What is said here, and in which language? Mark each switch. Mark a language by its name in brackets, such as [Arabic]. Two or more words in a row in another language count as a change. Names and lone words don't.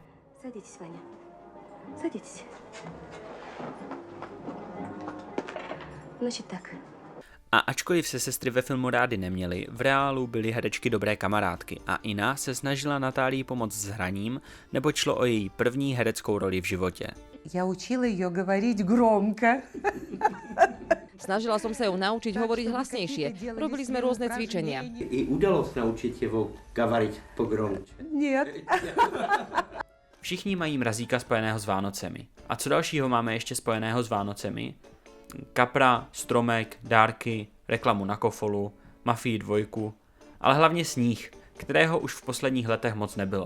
[Russian] Садитесь, Ваня. Садитесь. Значит так. [Czech] A ačkoliv se sestry ve filmu rády neměly, v reálu byly herečky dobré kamarádky a Ina se snažila Natálii pomoct s hraním, neboť šlo o její první hereckou roli v životě. [Russian] Я учила её говорить громко. [Slovak] Snažila som sa ju naučiť hovoriť hlasnejšie. Robili sme rôzne cvičenia. [Russian] И удалось научить её говорить pogromče. Нет. [Czech] Všichni mají Mrazíka spojeného s Vánocemi. A co dalšího máme ještě spojeného s Vánocemi? Kapra, stromek, dárky, reklamu na Kofolu, Mafii 2, ale hlavně sníh, kterého už v posledních letech moc nebylo.